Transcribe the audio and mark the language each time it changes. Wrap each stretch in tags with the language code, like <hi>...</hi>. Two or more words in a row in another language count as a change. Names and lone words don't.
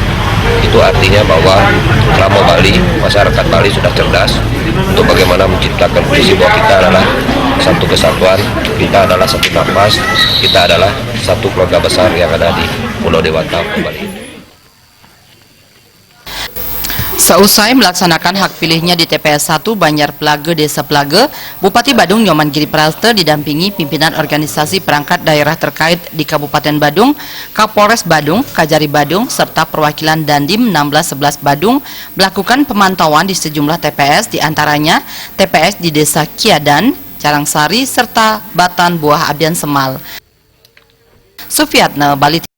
<id>Itu artinya bahwa Krama Bali, masyarakat Bali sudah cerdas untuk bagaimana menciptakan kondisi bahwa kita adalah satu kesatuan, kita adalah satu nafas, kita adalah satu keluarga besar yang ada di Pulau Dewata, Bali. Seusai melaksanakan hak pilihnya di TPS 1 Banjar Plaga, Desa Plaga, Bupati Badung Nyoman Giri Prasto didampingi pimpinan organisasi perangkat daerah terkait di Kabupaten Badung, Kapolres Badung, Kajari Badung, serta perwakilan Dandim 1611 Badung melakukan pemantauan di sejumlah TPS, diantaranya TPS di Desa Kiadan, Carangsari, serta Batan Buah Abdian Semal. Sufiatna, Bali.</id>